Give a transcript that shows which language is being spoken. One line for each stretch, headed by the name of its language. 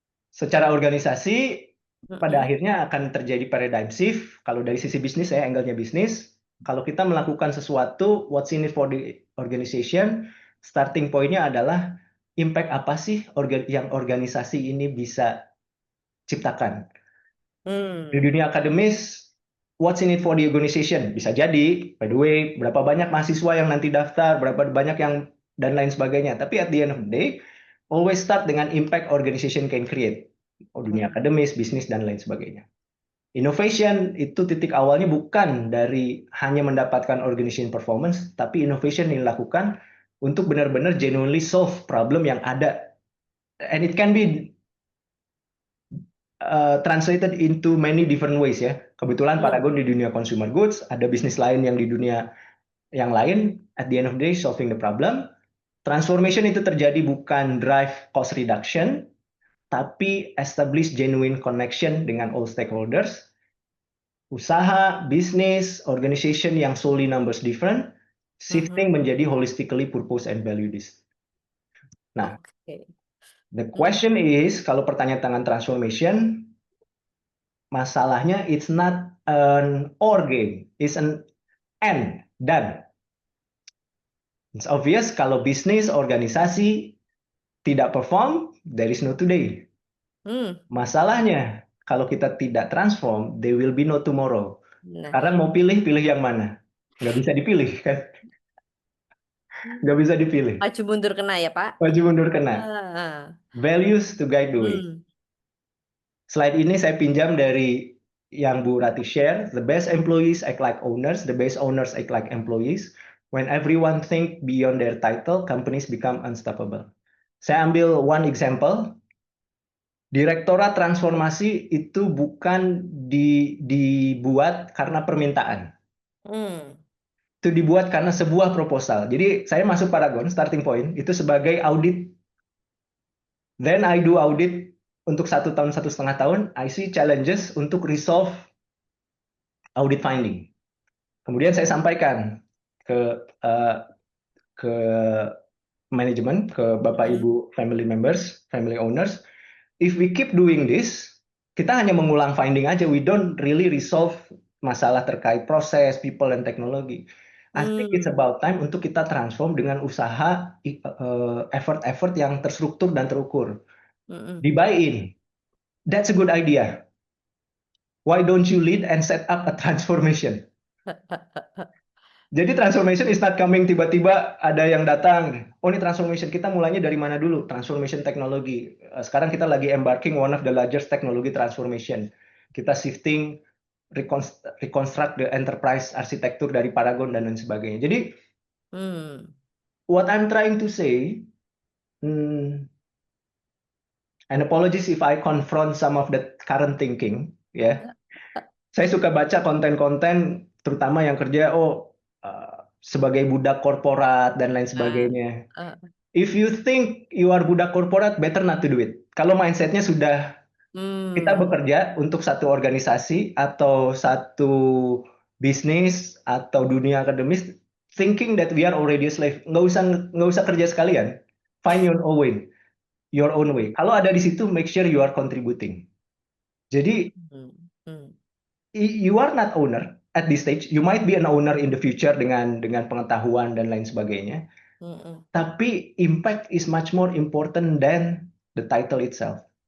Indonesian: Secara organisasi, pada akhirnya akan terjadi paradigm shift. Kalau dari sisi bisnis, saya angle-nya bisnis. Kalau kita melakukan sesuatu,
English: what's in it for the organization,
Indonesian: starting point-nya adalah impact apa sih yang organisasi ini bisa ciptakan. Di dunia akademis,
English: what's in it for the organization?
Indonesian: Bisa jadi,
English: by the way,
Indonesian: berapa banyak mahasiswa yang nanti daftar, berapa banyak yang, dan lain sebagainya.
English: Tapi at the end of the day, always start dengan impact organization can create.
Indonesian: Dunia akademis, bisnis, dan lain sebagainya. Innovation itu titik awalnya bukan dari hanya mendapatkan organization performance, tapi innovation yang dilakukan untuk benar-benar
English: genuinely solve problem
Indonesian: yang ada.
English: And it can be translated into many different ways ya.
Indonesian: Kebetulan Paragon di dunia consumer goods, ada bisnis lain yang di dunia yang lain,
English: at the end of the day solving the problem. Transformation
Indonesian: itu terjadi bukan
English: drive cost reduction, tapi establish genuine connection dengan all stakeholders. Usaha, bisnis, organization yang solely numbers different, shifting menjadi holistically purpose and value this. Nah, the question is,
Indonesian: kalau pertanyaan tentang transformation, masalahnya
English: it's not an or game, it's an and, dan. It's obvious
Indonesian: kalau bisnis, organisasi tidak perform,
English: there is no today.
Indonesian: Masalahnya, kalau kita tidak transform,
English: there will be no tomorrow.
Indonesian: Sekarang mau pilih yang mana? Nggak bisa dipilih, kan? Nggak bisa dipilih. Maju mundur kena ya, Pak? Maju mundur kena.
English: Values to guide the way.
Indonesian: Slide ini saya pinjam dari yang Bu Rati share.
English: The best employees act like owners, the best owners act like employees. When everyone think beyond their title, companies become unstoppable.
Indonesian: Saya ambil
English: one example.
Indonesian: Direktorat Transformasi itu bukan dibuat karena permintaan. Hmm. Itu dibuat karena sebuah proposal. Jadi saya masuk Paragon, starting point, itu sebagai audit.
English: Then I do audit
Indonesian: untuk 1 tahun, 1,5 tahun.
English: I see challenges untuk resolve audit finding.
Indonesian: Kemudian saya sampaikan ke ke manajemen, ke Bapak Ibu family members, family owners.
English: If we keep doing this,
Indonesian: kita hanya mengulang finding aja.
English: We don't really resolve
Indonesian: masalah terkait proses,
English: people, and teknologi. I think it's about time
Indonesian: untuk kita transform dengan usaha effort-effort yang terstruktur dan terukur.
English: Di buy-in. That's a good idea. Why don't you lead and set up a transformation? Jadi transformation is not coming
Indonesian: tiba-tiba ada yang datang. Oh ini transformation, kita mulainya dari mana dulu? Transformation teknologi. Sekarang kita lagi
English: embarking one of the largest technology transformation.
Indonesian: Kita shifting,
English: reconstruct the enterprise
Indonesian: arsitektur dari Paragon dan lain sebagainya.
English: Jadi what I'm trying to say, and apologies if I confront some of the current thinking, ya.
Indonesian: Saya suka baca konten-konten terutama yang kerja sebagai budak korporat dan lain sebagainya.
English: If you think you are budak korporat, better not to do it.
Indonesian: Kalau mindsetnya sudah kita bekerja untuk satu organisasi atau satu bisnis atau dunia akademis,
English: thinking that we are already a slave,
Indonesian: nggak usah kerja sekalian.
English: Find your own way, your own way.
Indonesian: Kalau ada di situ,
English: make sure you are contributing. Jadi you are not owner at this stage. You might be an owner in the future
Indonesian: dengan pengetahuan dan lain sebagainya.
English: Tapi impact is much more important than the title itself.